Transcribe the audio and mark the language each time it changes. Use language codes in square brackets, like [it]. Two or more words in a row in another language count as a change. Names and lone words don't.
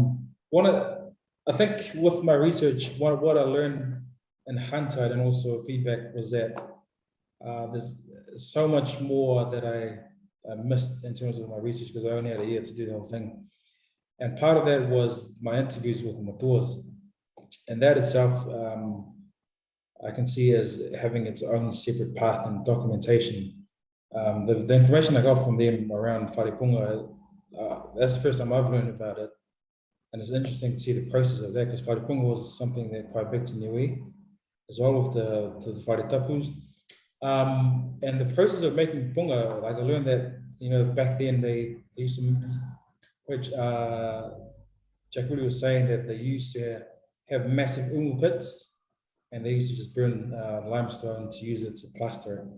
[en] I think with my research, what I learned in hindsight and also feedback was that there's so much more that I missed in terms of my research because I only had a year to do the whole thing. And part of that was my interviews with the matuas. And that itself, I can see as having its own separate path and documentation. The information I got from them around [mi] whare punga, [en] that's the first time I've learned about it. And it's interesting to see the process of that because [mi] whare punga [en] was something that quite big to Niue, as well with the [mi] whare tapus. [en] And the process of making punga, like I learned that, back then they used to, which Jakuri was saying that they used to have massive umu pits and they used to just burn limestone to use it to plaster it.